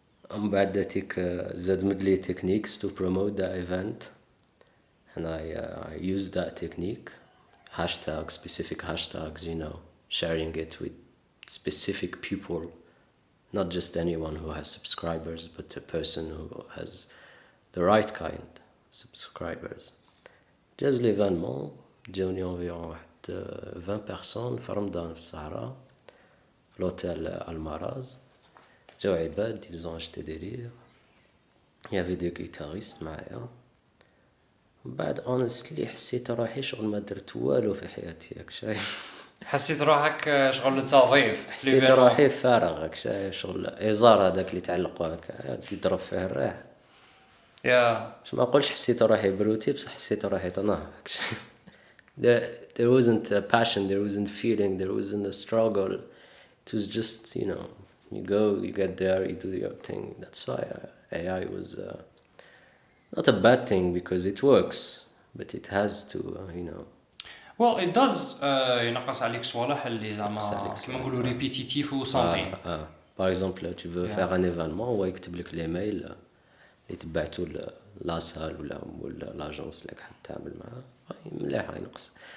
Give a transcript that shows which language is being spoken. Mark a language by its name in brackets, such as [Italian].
[Arabic] من بعد ذاتك زاد مدلي [English] techniques to promote the event, and I used that technique, hashtags, specific hashtags, sharing it with specific people, not just anyone who has subscribers, but a person who has the right kind of subscribers. [Arabic] جاز l'événement, جاوني [French] environ 20 personnes [Arabic] في رمضان في الصحراء, في l'hôtel Almaraz. جاو عباد, [French] ils ont acheté des livres. Il y avait des guitaristes [Arabic] معايا. بعد honestly حسيت روحي شغل ما درت والو في حياتي, هاك شايف. حسيت روحك شغل انت ضيف. حسيت روحي فارغ, هاك شايف, شغل إزار هذاك اللي تعلقوا هكا يضرب فيه الريح. باش ما نقولش حسيت روحي بروتي, بصح حسيت روحي طناه, هاك شايف. [English] There wasn't a passion, there wasn't feeling, there wasn't a struggle. It was just, you go, you get there, you do your thing. That's why AI was not a bad thing because it works, but it has to, Well, it does [Arabic] ينقص عليك صوالح اللي زعما كيما نقولوا ريبيتيتيف وصامتين. [French] Par exemple, tu veux faire un événement, [Arabic] هو يكتب لك الايميل اللي تبعتو لاسال ولا لاجونس اللي راح تعمل معاه, مليح ينقص.